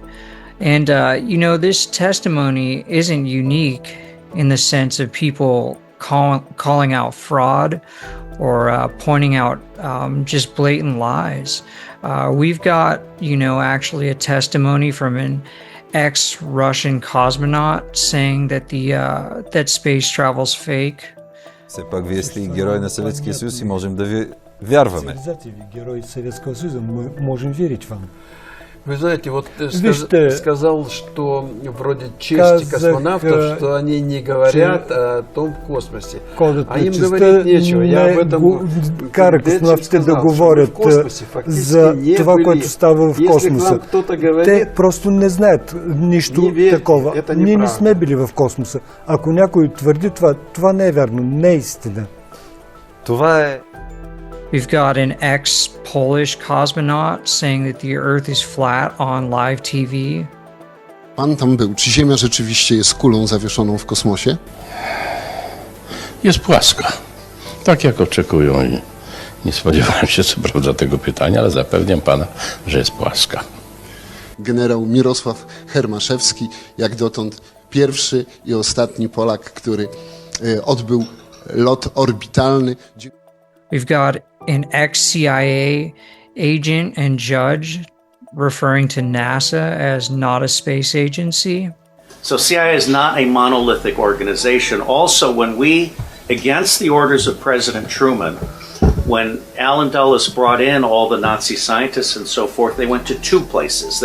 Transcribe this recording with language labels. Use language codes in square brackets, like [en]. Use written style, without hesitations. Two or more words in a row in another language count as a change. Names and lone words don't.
[en] And, this testimony isn't unique in the sense of people calling out fraud or pointing out just blatant lies. We've got, actually a testimony from an ex-Russian cosmonaut saying that that space travel's fake. [bg] Все пак вие сте и герой на Съветския съюз и можем да ви вярваме. [ru] Герой Советского Союза, мы можем верить вам. Вы знаете, вот ты сказал, что вроде чести космонавтов, что они не говорят о том в космосе. А им говорить нечего. Я об этом [bg] кара космонавтите да говорят за това, което става в космоса. Те просто не знаят нищо такова. Ние не сме били в космоса. Ако някой твърди това, това не е вярно, не е истина. Това е. [en] We've got an ex-Polish cosmonaut saying that the Earth is flat on live TV. [pl] Pan tam był. Czy Ziemia rzeczywiście jest kulą zawieszoną w kosmosie? Jest płaska. Tak jak oczekują i nie spodziewałem się co prawda tego pytania, ale zapewniam pana, że jest płaska. Generał Mirosław Hermaszewski, jak dotąd pierwszy i ostatni Polak, który odbył lot orbitalny. [en] We've got an ex-CIA agent and judge referring to NASA as not a space agency. So CIA is not a monolithic organization. Also, when we, against the orders of President Truman, when Alan Dulles brought in all the Nazi scientists and so forth, they went to two places.